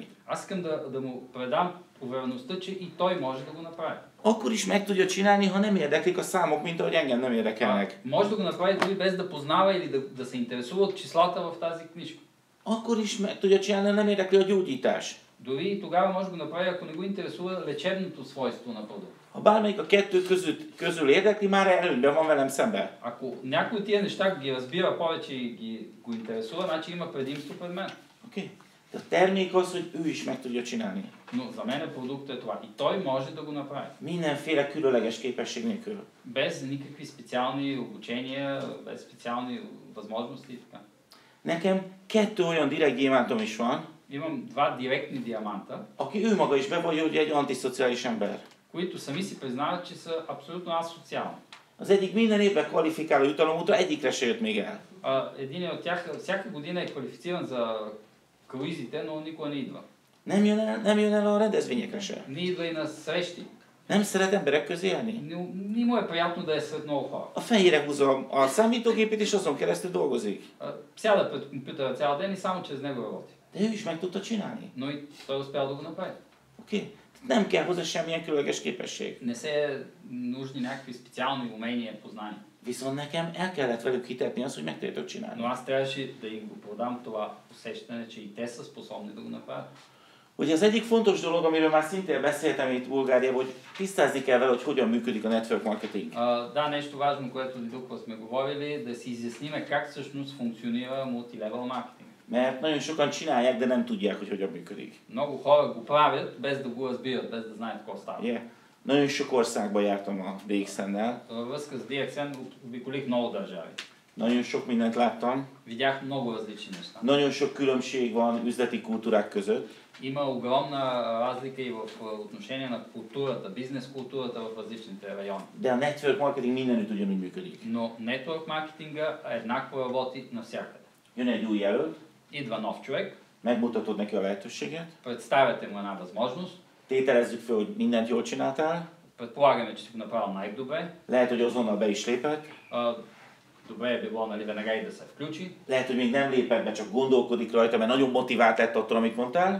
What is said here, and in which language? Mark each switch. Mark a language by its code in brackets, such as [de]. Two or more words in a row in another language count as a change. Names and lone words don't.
[bg] Аз искам да му предам увереността, че и той може да го направи. [hu] Akkor is meg tudja csinálni, ha nem érdeklik a számok, mint ahogy engem nem érdekelnek. [bg] Може да го направи дори без да познава или да се интересува от числата в тази книжка. [hu] Akkor is meg tudja csinálni, ha nem érdekli a gyógyítás. [bg] Дори и тогава може да го направи, ако не го интересува лечебното свойство на продукта. [hu] Ha bármelyik a kettő közül érdekli, már előnyben van velem szemben. [bg] Ако някой от тия неща ги разбира повече и го интересува, значи има предимство пред мен. [hu] Oké? A termék az, hogy ő is meg tudja csinálni. [bg] Но за мен продуктът е това. И той може да го направи. [hu] Mindenféle különleges képesség nélkül. [bg] Без никакви специални обучения, без специални възможности и така. [hu] Nekem 2 olyan direkt gyémántom is van, [bg] Имам два директни диаманта, [hu] aki ő maga is bevallja, hogy egy antiszociális ember. [bg] които сами си признават, че са абсолютно асоциални. [hu] Az egyik minden évben kvalifikáló jutalom óta egyikre se jött még el. [bg] Един от тях всяка година е квалифициран за круизите, но никога не идва. [hu] Nem jön el a rendezvényekre se. [bg] Не идва и на срещи. [hu] Nem szeret emberek közé élni. [bg] Не му е приятно да е сред много хора. [hu] A fejére húzza a számítógépét, és azon keresztül dolgozik. [bg] Сяда пред компютъра цял ден и само чрез него работи. [hu] De ő is meg tudta csinálni. [bg] Но и той успял да го направи. [hu] Oké? Nem kell hozzá semmilyen különleges képesség. [bg] Не се нужни някакви специални умения, познания. [hu] Viszont nekem el kellett velük hitetni azt, hogy meg tudjátok csinálni. [bg] Но аз трябваше да им го продам това усещане, че и те са способни да го направят. [hu] Ugye az egyik fontos dolog, amiről már szintén beszéltem itt Bulgáriában, hogy tisztázni kell vele, hogy hogyan működik a [en] network marketing. [bg] Да, нещо важно, което тук сме говорили, да си изясниме как всъщност функционира мултилевел маркетинг. [hu] Mert nagyon sokan csinálják, de nem tudják, hogy hogyan működik. [bg] Много хора го правят, без да го разбират, без да знаят какво става. Yeah. [hu] Nagyon sok országba jártam a DXN-nel. [bg] Във връзка с DXN обиколих много държави. [hu] Nagyon sok mindent láttam. [bg] Видях много различни неща. [hu] Nagyon sok különbség van üzleti kultúrák között. [bg] Има огромна разлика и в отношение на културата, бизнес културата в различните райони. [hu] De a [en] network marketing [hu] mindenütt ugyanúgy működik. [bg] Но нетворк маркетинга еднакво работи навсякъде. [hu] Jön egy új jelölt, [bg] Идва нов човек, [hu] megmutatod neki a lehetőséget, [bg] представяте му една възможност, [hu] tételezzük fel, hogy mindent jól csináltál, [bg] предполагаме, че си го направил най-добре. [hu] lehet, hogy azonnal be is lépett, [bg] Добре е било, нали, веднага и да се включи. [hu] lehet, hogy még nem lépett be, csak gondolkodik rajta, mert nagyon motivált lett attól, amit mondtál.